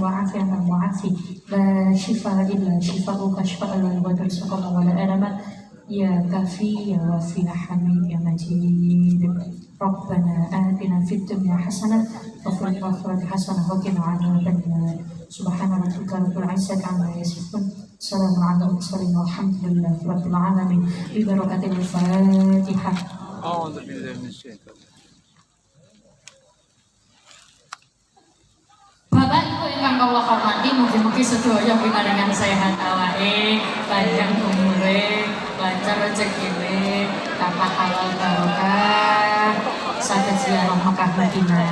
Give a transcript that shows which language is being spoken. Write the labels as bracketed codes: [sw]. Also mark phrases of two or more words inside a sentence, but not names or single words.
[ar] وعافية وعافي لا شفاء إلا شفاءك شفاء لا يغادر سقما ولا ألما يا كافي يا وافي يا حميد يا مجيد ربنا آتنا في الدنيا حسنة وفي الآخرة حسنة وقنا عذاب النار سبحان ربك رب العزة عما يصفون سلام على المرسلين والحمد لله رب العالمين ببركة الفاتحة. أعوذ بالله من الشيطان. [jv] Bapak Ibu ingkang kula hormati, mugi-mugi sedaya pinaringan sehat awake, panjang umure, lancar rezekine, tambah halal barokah, saged ziarah Mekah Madinah.